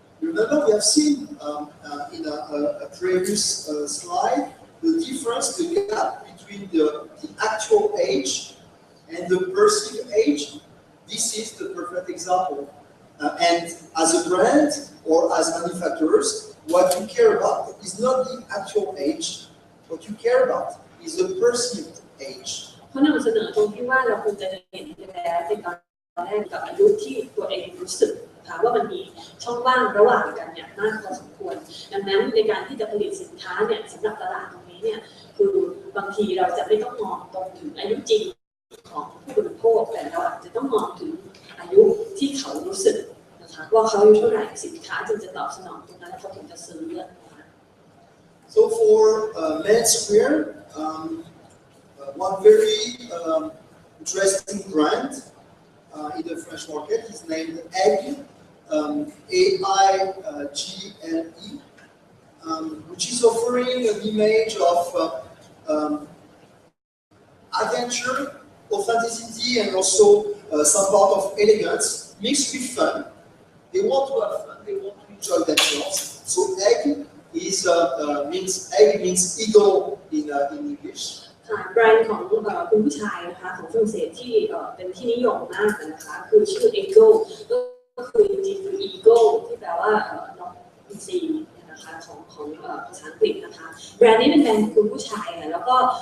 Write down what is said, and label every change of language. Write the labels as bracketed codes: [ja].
[en] Remember, we have seen in a previous slide the difference, the gap between the actual age and the perceived age. This is the perfect example. And as a brand or as manufacturers, what you care about is not the actual age. What you care about is the perceived age. [th] เขานำเสนอตรงที่ว่าเราควรจะเห็นแล้วในตอนแรกกับอายุที่ตัวเองรู้สึกนะคะว่ามันมีช่องว่างระหว่างกันเนี่ยมากพอสมควรดังนั้นในการที่จะผลิตสินค้าเนี่ยสำหรับตลาดตรงนี้เนี่ยคือบางทีเราจะไม่ต้องมองตรงถึงอายุจริงของผู้บริโภคแต่เราอาจจะต้องมองถึงอายุที่เขารู้สึกนะคะว่าเขาอายุเท่าไหร่สินค้าจึงจะตอบสนองตรงนั้นแล้วเขาถึงจะซื้อนะคะ [en] So for menswear, one very interesting brand in the French market is named Aigle, A-I-G-L-E, which is offering an image of adventure, authenticity, and also some part of elegance mixed with fun. They want to have fun, they want to enjoy themselves. So Aigle means eagle in English. [th] แบรนด์ของคุณผู้ชายนะคะของฝรั่งเศสที่เป็นที่นิยมมากนะคะคือชื่อ Eagle ก็คือจริงๆคือ Eagle ที่แปลว่านกอินทรีนะคะของภาษาอังกฤษนะคะแบรนด์นี้เป็นแบรนด์คุณผู้ชายค่ะแล้วก็